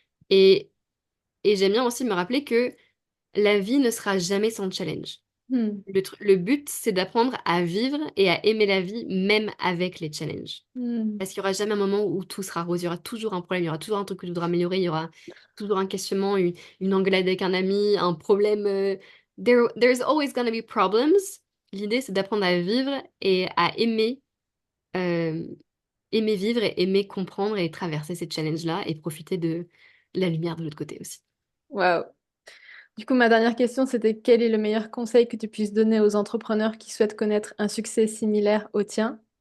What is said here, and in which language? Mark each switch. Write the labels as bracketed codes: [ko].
[fr] Et, et j'aime bien aussi me rappeler que la vie ne sera jamais sans challenge. mm, Le but, c'est d'apprendre à vivre et à aimer la vie, même avec les challenges. mm. Parce qu'il n'y aura jamais un moment où tout sera rose. Il y aura toujours un problème, il y aura toujours un truc que tu voudras améliorer, il y aura toujours un questionnement, une engueulade avec un ami, un problème. [en] There's always gonna be problems. [fr] L'idée, c'est d'apprendre à vivre et à euh, aimer vivre et aimer comprendre et traverser ces challenges-là et profiter de la lumière de l'autre côté aussi. Waouh. Du coup, ma dernière question, c'était quel est le meilleur conseil que tu puisses donner aux entrepreneurs qui souhaitent connaître un succès similaire au tien?